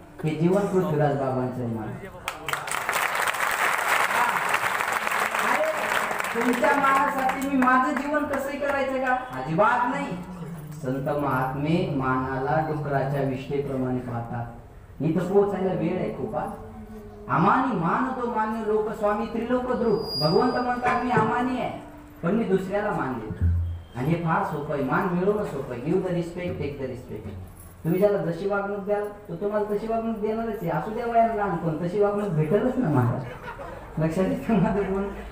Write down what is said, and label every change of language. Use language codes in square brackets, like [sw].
[mr] हे जीवन पृथ्वीराज बाबांचं आहे मला. तुमच्या मानासाठी मी माझं जीवन कसंही करायचं का? अजिबात नाही. संत महात्मे मानाला डुकराच्या विष्ठेप्रमाणे पाहतात. इथं पोहोचायला वेळ आहे खूप. अमानी मान तो मान्य लोक स्वामी त्रिलोक ध्रुव. भगवंत म्हणतात मी अमानी आहे पण मी दुसऱ्याला मान देतो. आणि हे फार सोपं आहे. मान मिळवणं सोपं आहे. [en] Give the respect, take the respect. [mr] तुम्ही ज्याला जशी वागणूक द्याल तो तुम्हाला तशी वागणूक देणारच आहे. असू द्या वयाला लहान पण तशी वागणूक भेटलच ना महाराज. लक्षात येतं.